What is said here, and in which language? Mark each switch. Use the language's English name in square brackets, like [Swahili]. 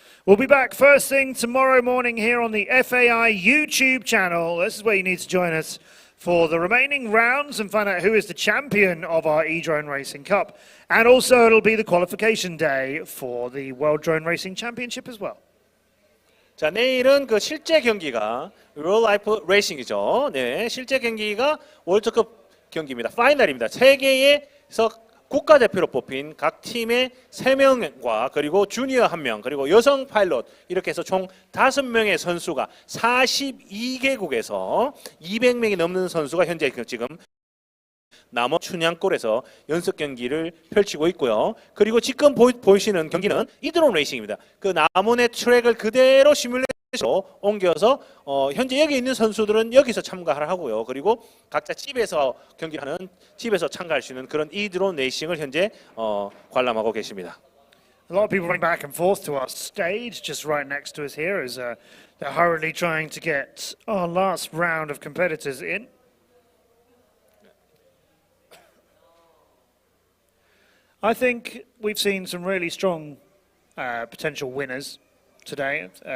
[English] We'll be back first thing tomorrow morning here on the FAI YouTube channel. This is where you need to join us for the remaining rounds and find out who is the champion of our e-drone racing cup. And also it'll be the qualification day for the World Drone Racing Championship as well. [Korean] 자, 내일은 그 실제 경기가 Real Life Racing이죠. 네, 실제 경기가 월드컵 경기입니다. 파이널입니다. 세계에서 국가대표로 뽑힌 각 팀의 3명과 그리고 주니어 1명 그리고 여성 파일럿 이렇게 해서 총 5명의 선수가 42개국에서 200명이 넘는 선수가 현재 지금 남원 춘향골에서 연습 경기를 펼치고 있고요. 그리고 지금 보이시는 경기는 이드론 레이싱입니다. 그 남원의 트랙을 그대로 시뮬레이션으로 옮겨서 현재 여기 있는 선수들은 여기서 참가를 하고요. 그리고 각자 집에서 경기하는 집에서 참가할 수 있는 그런 이드론 레이싱을 현재 관람하고 계십니다. [English] A lot of people running back and forth to our stage, just right next to us here, as they're hurriedly trying to get our last round of competitors in. I think we've seen some really strong potential winners today.